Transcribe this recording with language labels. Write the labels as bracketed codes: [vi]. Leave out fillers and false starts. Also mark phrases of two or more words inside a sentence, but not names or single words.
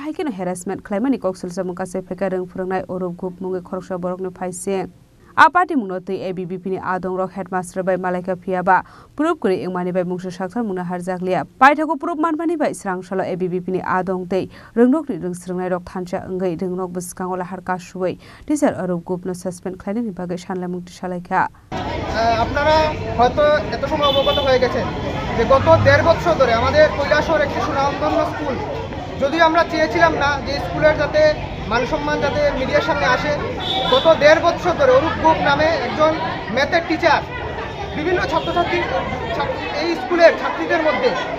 [trp] haikino harassment khlaimani koksul samuka saifeka rungphrongnai orup gup mungi khoroksa borokno phaise a party munoti ABBP ni adong rok headmaster bai malaika phiaba proof kori engmani bai mungsu sakthar muna harjaklia paithako proof manmani bai srangsalo ABBP ni adong tei rungnok ni rungsrungnai rok thancha ngai rungnok buskangola harka suwai teacher orup gup no suspend khlainani bagai sanlamungti salaika [bn] আপনারা হয়তো এত সময় অবগত হয়ে গেছেন যে গত 1.5 বছর ধরে আমাদের কৈলাসহর একটি সুনামধন্য স্কুল যদিও আমরা চেয়েছিলাম না যে স্কুলের যাতে মানসম্মান যাতে মিডিয়ার সামনে আসে গত 1.5 বছর ধরে অরূপ গুপ নামে একজন [en] math teacher [bn] বিভিন্ন ছাত্রছাত্রী এই স্কুলের ছাত্রীদের মধ্যে